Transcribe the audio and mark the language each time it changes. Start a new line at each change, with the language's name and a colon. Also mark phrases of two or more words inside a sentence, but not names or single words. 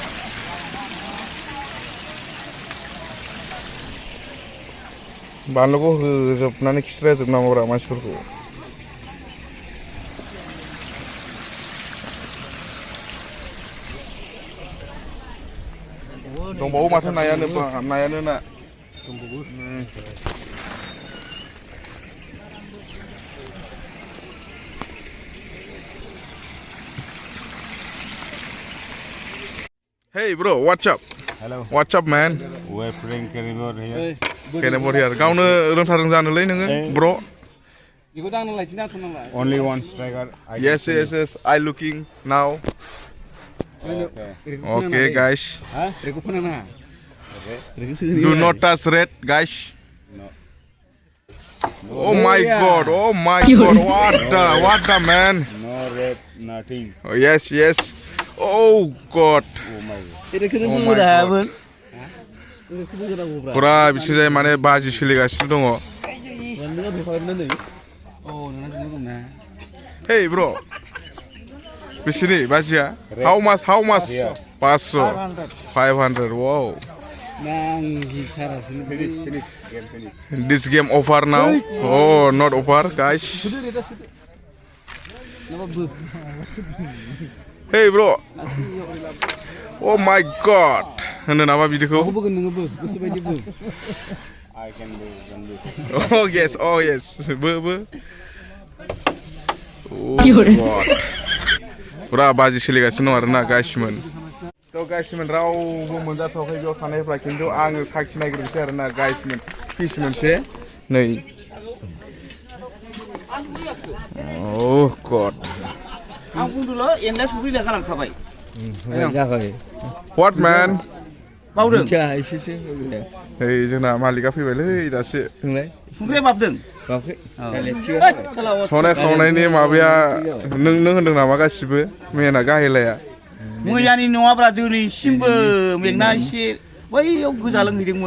Bodo: बानलुखौ होजोबनानै खिस्राजोबनांगौब्रा मानसिफोरखौ दंबावो माथो नायानो ना दंबावो
English: Hey bro, what's up? hello. What's up man? We're playing carnivore here. Carnivore here.
Bodo: गावनो रोंथारों जानोलै नोङो bro.
English: Only one striker. Yes. I looking now. Okay guys. Do not touch red guys. No. Oh my god. What the man? No red, nothing. Oh, yes. Oh god. Oh my god.
Bodo: पुरा बिथिंजाय माने बाजि सोलिगासिनो दङ
English: Hey bro
Bodo: बेसेनि बाजिया
English: How much 500 wow Finish. This game over now. Oh, not over, guys. Hey, bro. Oh my God.
Bodo: होनो नामा बिदिकु?
English: I can do. Oh yes, oh yes. Oh God.
Bodo: पुरा बाजि सोलिगासिनो दं आरोना गाइसमोन. थ' गाइसमोन रावबो मोनजाथ'वाखै बेयाव थानायफ्रा खिन्थु आङो साखिनायग्रोनोसै आरोना गाइसमोन फिस मोनसे नै.
English: Oh God.
Bodo: आं बुंदोंल' एनलाय सफैना गालांखाबाय.
English: What man?
Bodo: बावदों. Hey, जोंना मालिका फैबायलै दासो. संख्रिया बाबदों. संनाय खावनायनि माबाया नों होनदों नामा गासिबो मेना गाहेलाया? मैयानि नङाब्रा दिनैसिमबो मेंना एसे बैयाव गोजा लोंहैदोंमोन.